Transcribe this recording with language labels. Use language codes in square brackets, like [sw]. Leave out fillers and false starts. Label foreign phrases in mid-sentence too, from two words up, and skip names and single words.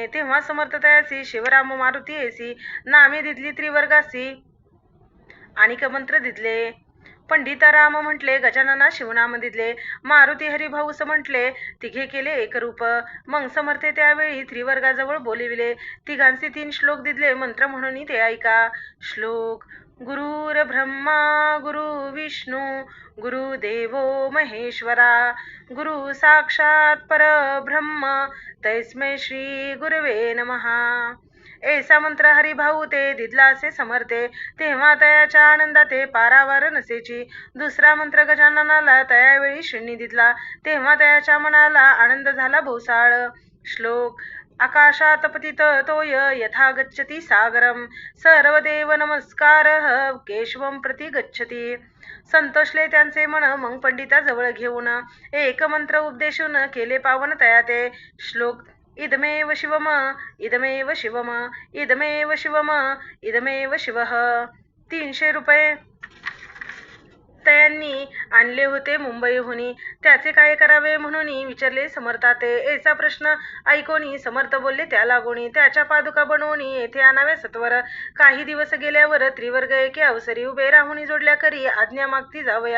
[mr] तेव्हा समर्थ तयासी शिवराम मारुती येसी नामे दिदली त्रिवर्गासी आणि मंत्र दिदले. पंडित राम म्हटले गजानना शिवनाम दिदले. मारुती हरिभाऊस म्हटले तिघे केले एकरूप. मग समर्थे त्यावेळी त्रिवर्गाजवळ बोलिविले. तिघांचे 3 श्लोक दिदले मंत्र म्हणून ते ऐका. [sa] श्लोक गुरुर ब्रह्मा गुरु विष्णू गुरुदेवो महेश्वरा गुरु साक्षात परब्रह्म तस्मै श्री गुरवे नमः. [mr] ऐसा मंत्र हरिभाऊ ते दिदला असे समर्थे. तेव्हा तयाच्या आनंदाते पारावार नसेची. दुसरा मंत्र गजाननाला तयावेळी शिणी दिदला. तेव्हा तयाच्या मनाला आनंद झाला भोसाळ. [sa] श्लोक आकाशात पतित तोय यथा गच्छति सागरम सर्वदेव नमस्कारः केशवम प्रति गच्छति. [mr] संतोषले त्यांचे मन मग पंडिताजवळ घेऊन एक मंत्र उपदेशून केले पावन तयाते. [sa] श्लोक इदमेव शिवम इदमेव शिवम इदमेव शिवम इदमेव शिवः. [mr] 300 रुपये त्यांनी आणले होते मुंबईहून. त्याचे काय करावे म्हणून विचारले समर्थाते. ऐसा प्रश्न ऐकोनी समर्थ बोलले त्या लागोनी त्याच्या पादुका बनवून येथे आणाव्या सत्वर. काही दिवस गेल्यावर त्रिवर्ग एके अवसरी उभे राहून जोडल्या करी आज्ञा मागती जावया.